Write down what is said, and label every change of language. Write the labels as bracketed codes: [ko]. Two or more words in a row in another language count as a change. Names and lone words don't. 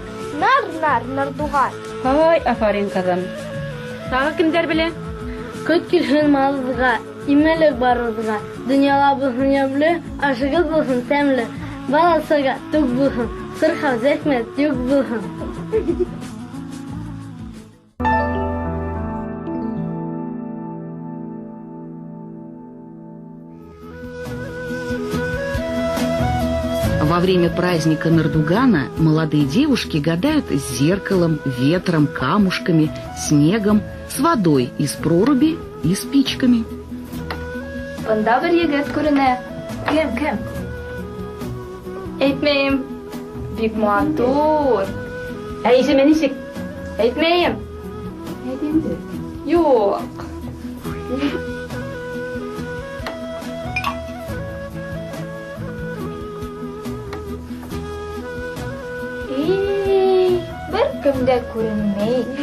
[tt] Нардуган. Ай, афарин кызым. Тагы кемдер белә? Көт килһен малызга, имәлек барызга. Дөньяла булсын ямлы, ашыгыз булсын тәмле. Баласыга тук булсын, сырха зәхмәт юк булсын. [ru] Во время праздника Нардугана молодые девушки гадают с зеркалом, ветром, камушками, снегом, с водой из проруби и спичками. [tt] Бында бер егет күренә. Кем? Әйтмәйем. Бик матур. Исеме ничек? Әйтмәйем. Әйт инде. Юк. Бер кем дә күренмәй.